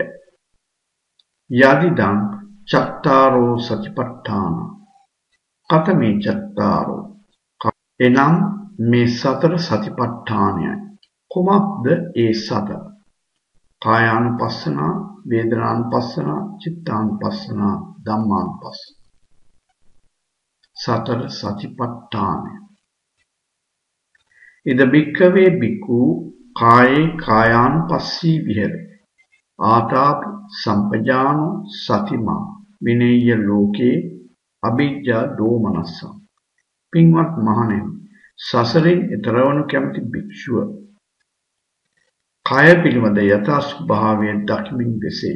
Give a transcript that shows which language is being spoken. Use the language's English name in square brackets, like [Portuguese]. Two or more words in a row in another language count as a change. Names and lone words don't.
[Pali] යදිදං චත්තාරෝ සතිපට්ඨාන කතමේ චත්තාරෝ [Sinhala] එනම් මේ සතර සතිපට්ඨානයයි. කුමක්ද ඒ සතර? [Pali] කායානුපස්සනා, වේදනානුපස්සනා, චිත්තානුපස්සනා, ධම්මානුපස්සනා. [Sinhala] සතර සතිපට්ඨානය. [Pali] ඉද භික්ඛවේ භික්ඛු කායේ කායානුපස්සී විහෙරති. ආතාපි සම්පජානෝ සතිමා විනේය ලෝකේ අභිජ්ජා දෝමනස්සං. [Sinhala] පින්වත් මහණෙනි, සසරින් එතරවනු කැමති භික්ෂුව කය පිළිබඳ යථා ස්වභාවය දකිමින් වෙසෙයි.